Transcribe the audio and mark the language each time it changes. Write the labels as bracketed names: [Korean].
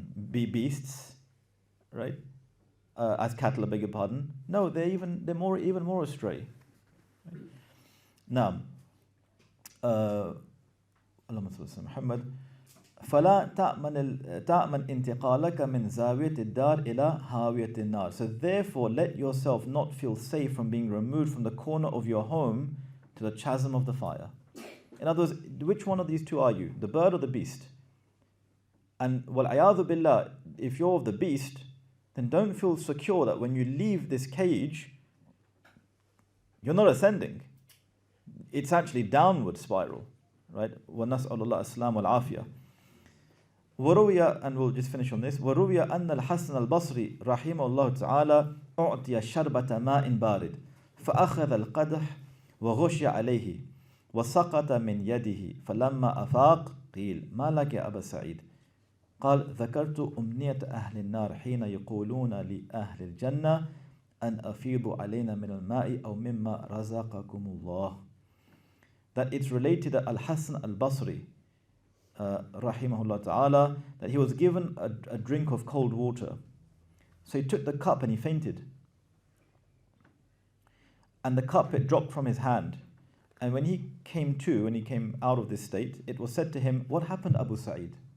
[English] be beasts, right? As cattle, I beg your pardon. No, they're even more astray. Right? Now, [Arabic] اللهم صل على محمد. فلا تأمن انتقالك من زاوية الدار إلى هاوية النار. [English] So therefore, let yourself not feel safe from being removed from the corner of your home to the chasm of the fire. In other words, which one of these two are you? The bird or the beast? And wal-'ayadhu billah, if you're of the beast, then don't feel secure that when you leave this cage, you're not ascending. It's actually downward spiral, right? [Arabic] وَنَسْأَلُ اللَّهَ السَّلَامَ وَالْعَافِيَةَ. وروي, [English] and we'll just finish on this, [Arabic] وروي أن الحسن البصري رحمه الله تعالى أعطي شربة ماء بارد فأخذ القدح وغشي عليه وسقط من يده فلما أفاق قيل ما لك يا أبا سعيد قال ذكرت أمنية أهل النار حين يقولون لأهل الجنة أن أفيضوا علينا من الماء أو مما رزقكم الله. [English] That it's related that Al-Hasan al-Basri rahimahullah ta'ala, that he was given a drink of cold water. So he took the cup and he fainted. And the cup, it dropped from his hand. And when he came out of this state, it was said to him, what happened, Abu Sa'id?